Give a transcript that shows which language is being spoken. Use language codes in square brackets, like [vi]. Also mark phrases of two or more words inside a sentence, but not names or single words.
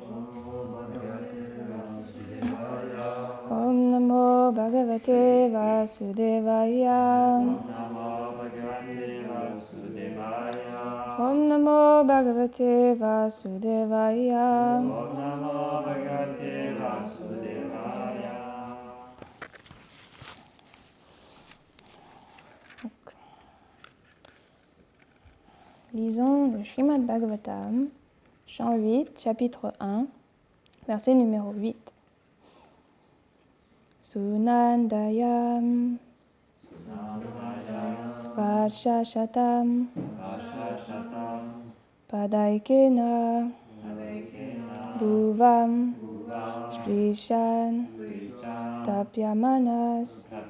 [sa] ॐ नमो भगवते वासुदेवाय. ॐ नमो भगवते वासुदेवाय. [fr] Lisons le Srimad Bhagavatam, chant 8, chapitre 1, verset numéro 8. [sa] सुनन्दायां वर्षशतं पदैकेन भुवं स्पृशन् तप्यमानस्